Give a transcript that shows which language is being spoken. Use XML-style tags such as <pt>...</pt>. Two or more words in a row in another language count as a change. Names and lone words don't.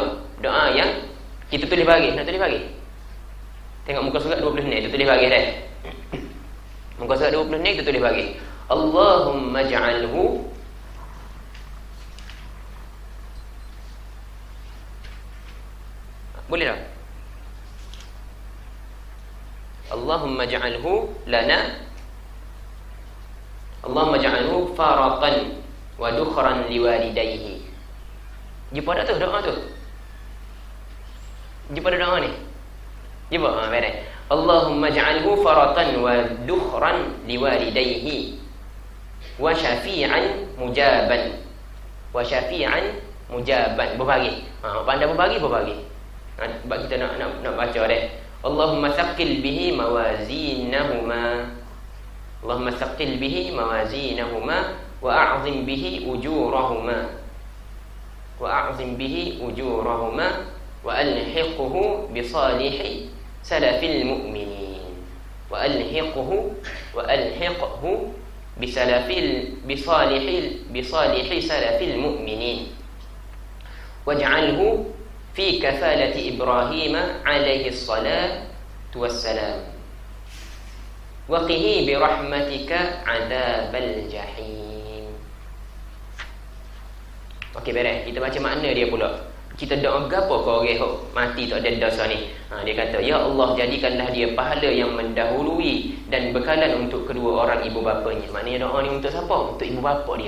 <ms>Doa yang kita tulis bagi. Nak tulis bagi? Tengok muka surat 20 ni, kita tulis bagi dah. Muka surat 20 ni kita tulis bagi.</ms> <ar>اللهم اجعله</ar> <ms>boleh tak?</ms> <ar>اللهم اجعله لنا، اللهم اجعله فرطا وذخرا لوالديه.</ar> <ms>Jumpa tak tu doa tu? Jumpa doa ni? Jumpa? Beres.</ms> <ar>اللهم اجعله فرطا وذخرا لوالديه وشافعا مجابا. وشافعا مجابا.</ar> <ms>Berbagi. Pandai berbagi. Sebab kita nak baca dah.</ms> <ar>اللهم ثقل به موازينهما. اللهم ثقل به موازينهما وأعظم به أجورهما. وأعظم به أجورهما وألحقه بصالح سلف المؤمنين. وألحقه بصالح سلف المؤمنين. واجعله في كفالة إبراهيم عليه الصلاة والسلام وقه برحمتك عذاب الجحيم.</ar> <ms>Okey, beres. Kita baca makna dia pula. Kita doa gapo ke orang hok mati tak ada dosa ni? Dia kata,</ms> <ar>يا الله,</ar> <ms>jadikanlah dia pahala yang mendahului dan bekalan untuk kedua orang ibu bapanya. Maknanya doa ni untuk siapa? Untuk ibu bapa dia.</ms>